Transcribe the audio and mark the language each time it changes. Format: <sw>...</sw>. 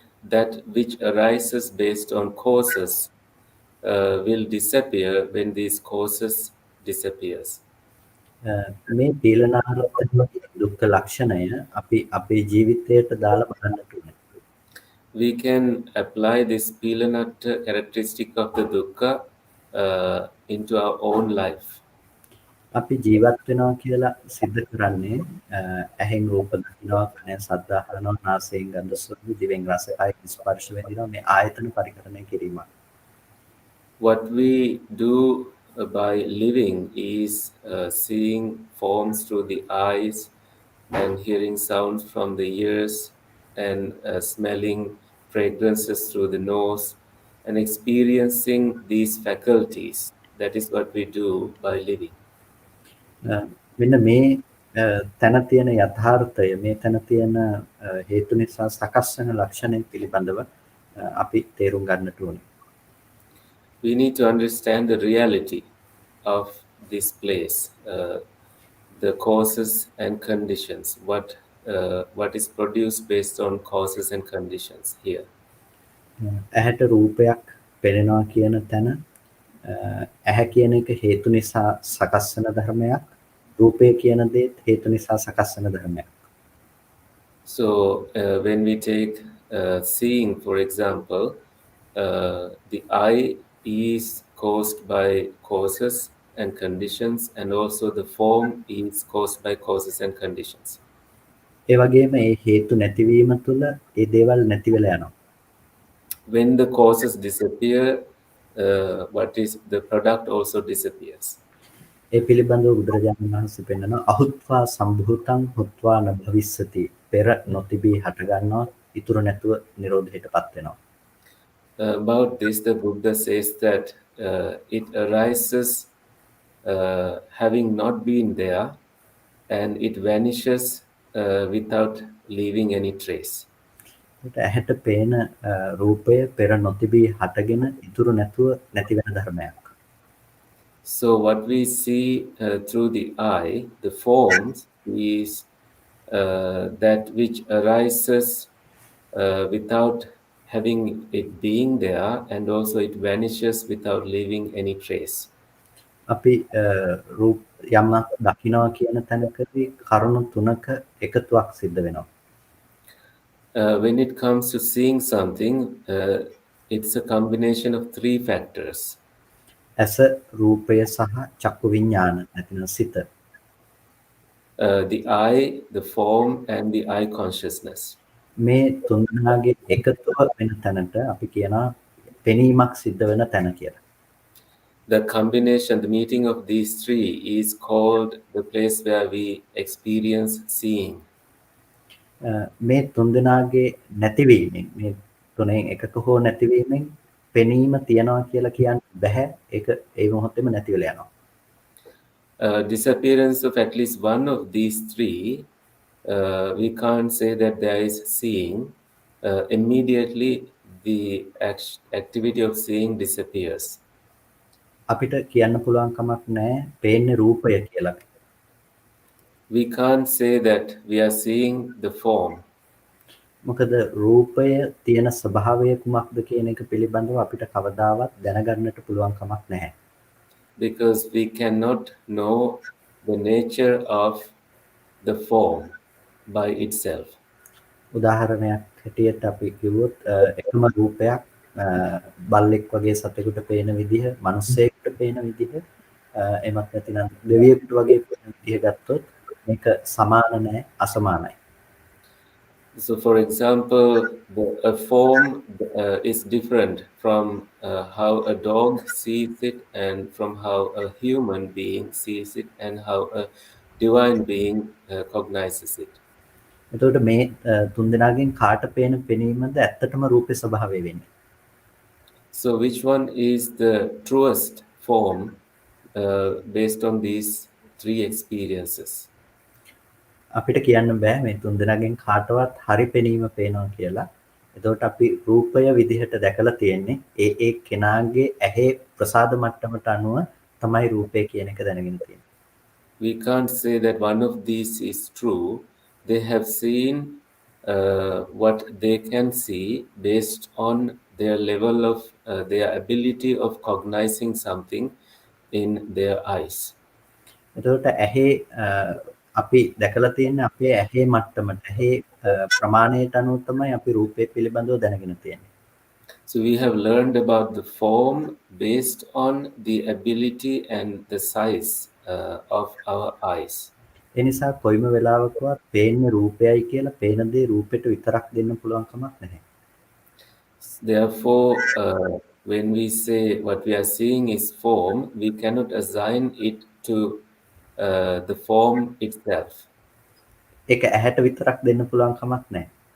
<en>That which arises based on causes will disappear when these causes disappears.</en> <si>මේ පීලනාර්ථයේ දුක්ඛ ලක්ෂණය අපි අපේ ජීවිතයට දාලා බලන්නට ඕනේ.</si> <en>We can apply this pilanatta characteristic of the dukkha into our own life.</en> <si>අපි ජීවත් වෙනවා කියලා සිද්ධ කරන්නේ ඇහෙන් රූප දකිනවා, කනෙන් ශබ්ද අහනවා, නාසයෙන් ගන්ධ සුවඳ, දිවෙන් රස, කයෙන් ස්පර්ශ විඳිනවා, මේ ආයතන පරිකරණය කිරීමක්.</si> <en>What we do by living is seeing forms through the eyes and hearing sounds from the ears and smelling fragrances through the nose and experiencing these faculties. That is what we do by living.</en> <si>මෙන්න මේ තැන තියෙන යථාර්ථය, මේ තැන තියෙන හේතු නිසා සකස් වෙන ලක්ෂණය පිළිබඳව අපි තේරුම් ගන්නට ඕනේ.</si> <en>We need to understand the reality of this place, the causes and conditions, what is produced based on causes and conditions here.</en> <si>ඇහැට රූපයක් පෙනෙනවා කියන තැන ඇහැ කියන එක හේතු නිසා සකස් වෙන ධර්මයක්, රූපය කියන දේත් හේතු නිසා සකස් වෙන ධර්මයක්.</si> <en>So when we take seeing, for example, the eye is caused by causes and conditions, and also the form is caused by causes and conditions.</en> <si>ඒ වගේම ඒ හේතු නැතිවීම තුළ ඒ දේවල් නැති වෙලා යනවා.</si> <en>When the causes disappear, what is the product also disappears.</en> <si>ඒ පිළිබඳව බුදුරජාණන් වහන්සේ පෙන්නනවා</si> <pi>අහුත්වා සම්භූතං හුත්වා න භවිස්සති.</pi> <si>පෙර නොතිබී හට ගන්නවා, ඉතුරු නැතුව නිරෝධයටපත් වෙනවා.</si> <en>About this, the Buddha says that it arises having not been there, and it vanishes without leaving any trace.</en> <si>ඇහැට පේන රූපය පෙර නොතිබී හටගෙන ඉතුරු නැතුව නැති වෙන ධර්මයක්.</si> <en>So what we see through the eye, the forms, is that which arises without having it being there, and also it vanishes without leaving any trace.</en> <si>අපි රූප යමක් දකිනවා කියන තැනකදී කරුණු තුනක එකතුවක් සිද්ධ වෙනවා.</si> <en>When it comes to seeing something, it's a combination of three factors.</en> <si>ඇස, රූපය සහ චක්කු විඥාන නැතිනම් සිත.</si> <en>The eye, the form, and the eye consciousness.</en> <si>මේ තුන් දෙනාගේ එකතුව වෙන තැනට අපි කියනවා පෙනීමක් සිද්ධ වෙන තැන කියලා.</si> <en>The combination, the meeting of these three is called the place where we experience seeing.</en> <si>මේ තුන් දෙනාගේ නැතිවීමෙන්, මේ තුනෙන් එකක හෝ නැතිවීමෙන් පෙනීම තියනවා කියලා කියන්න බෑ. ඒක ඒ මොහොතේම නැති වෙලා යනවා.</si> <en>Disappearance of at least one of these three, we can't say that there is seeing. Immediately the activity of seeing disappears.</en> <si>අපිට කියන්න පුළුවන් කමක් නැහැ පේන්නේ රූපය කියලා.</si> <en>We can't say that we are seeing the form.</en> <si>මොකද රූපය තියෙන ස්වභාවය කුමක්ද කියන එක පිළිබඳව අපිට කවදාවත් දැනගන්නට පුළුවන් කමක් නැහැ.</si> <en>Because we cannot know the nature of the form by itself.</en> <si>උදාහරණයක් හැටියට අපි කිව්වොත් එකම රූපයක් බල්ලෙක් වගේ සතෙකුට පේන විදිහ, මිනිස්සෙකුට පේන විදිහ, එමත් නැතිනම් දෙවියෙකුට වගේ පේන විදිහ ගත්තොත් මේක සමාන නැහැ, අසමානයි.</si> <en>So, for example, a form is different from how a dog sees it, and from how a human being sees it, and how a divine being cognizes it.</en> <si>එතකොට මේ තුන්දෙනාගෙන් කාට පේන පෙනීමද ඇත්තටම රූපේ ස්වභාවය වෙන්නේ?</si> <en>So which one is the truest form based on these three experiences?</en> <si>අපිට කියන්න බෑ මේ තුන්දෙනාගෙන් කාටවත් හරි පෙනීම පේනවා කියලා. එතකොට අපි රූපය විදිහට දැකලා තියෙන්නේ ඒ කෙනාගේ ඇහි ප්‍රසාද මට්ටමට අනුව තමයි රූපය කියන එක දැනගෙන තියෙන්නේ.</si> <en>We can't say that one of these is true. They have seen what they can see based on their level of their ability of cognizing something in their eyes.</en> <si>එතකොට ඇහි අපි දැකලා තියෙන්නේ අපේ ඇහි මට්ටමට ඇහි ප්‍රමාණයට අනුව තමයි අපි රූපය පිළිබඳව දැනගෙන තියෙන්නේ.</si> <en>So we have learned about the form based on the ability and the size of our eyes.</en> <si>ඒ නිසා කොයිම වෙලාවකවත් පේන්නේ රූපයයි කියලා පේන දේ රූපෙට විතරක් දෙන්න පුළුවන් කමක් නැහැ.</si> <en>Therefore, when we say what we are seeing is form, we cannot assign it to the form itself.</en> <si>ඒක ඇහැට විතරක් දෙන්න පුළුවන් කමක් නැහැ.</si>